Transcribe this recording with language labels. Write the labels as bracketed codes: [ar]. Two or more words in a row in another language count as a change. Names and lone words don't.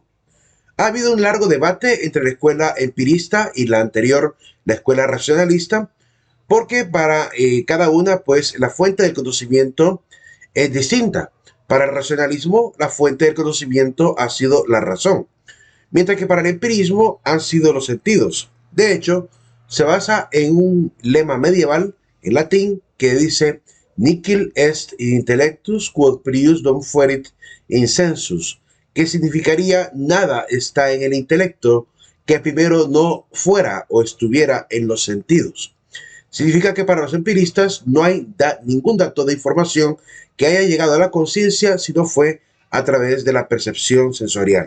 [es] Ha habido un largo debate entre la escuela empirista y la anterior, la escuela racionalista, porque para cada una, pues, la fuente del conocimiento es distinta. Para el racionalismo, la fuente del conocimiento ha sido la razón, mientras que para el empirismo han sido los sentidos. De hecho, se basa en un lema medieval en latín que dice [la] Nihil est in intellectus quod prius non fuerit in sensus, [es] que significaría nada está en el intelecto que primero no fuera o estuviera en los sentidos. Significa que para los empiristas no hay ningún dato de información que haya llegado a la conciencia si no fue a través de la percepción sensorial.